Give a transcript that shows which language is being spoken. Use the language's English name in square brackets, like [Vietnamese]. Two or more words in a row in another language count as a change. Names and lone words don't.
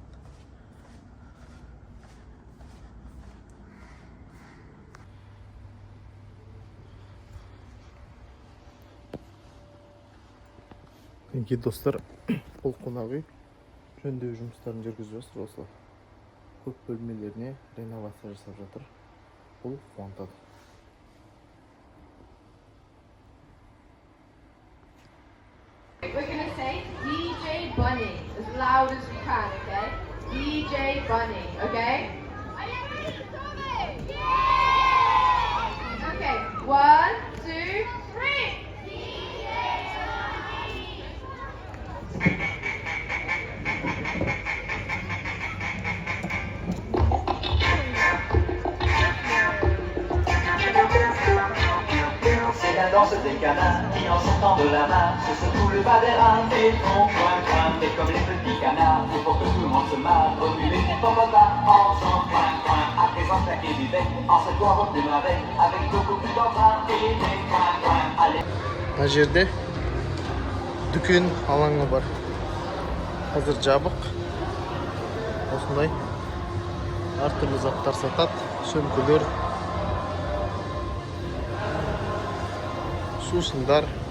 [Kazakh] Мінекей достар, бұл қонақ үй жөндеу жұмыстарын жүргізіп жатыр осылай. Көп бөлмелеріне реновация жасап жатыр. Бұл қуантады. [English] We're going to say DJ Bunny as loud as we can, okay? DJ Bunny, okay? Are you ready to start it? Yeah! Okay, 1, 2, 3. [French] C'est la danse des canards qui en sortant de la mare se secouent le bas des reins et font coin. Et comme les petits canards, il faut que tout le monde se marre. Remue les hippopotames en faisant coin. À présent claquer du bec en secouant votre marais avec beaucoup plus d'entrain et des coin. Allez. [Kazakh] Мына жерде дүкен алаңы бар. Қазір жабық. Осындай әртүрлі заттар сатады. Сөмкелер, сусындар.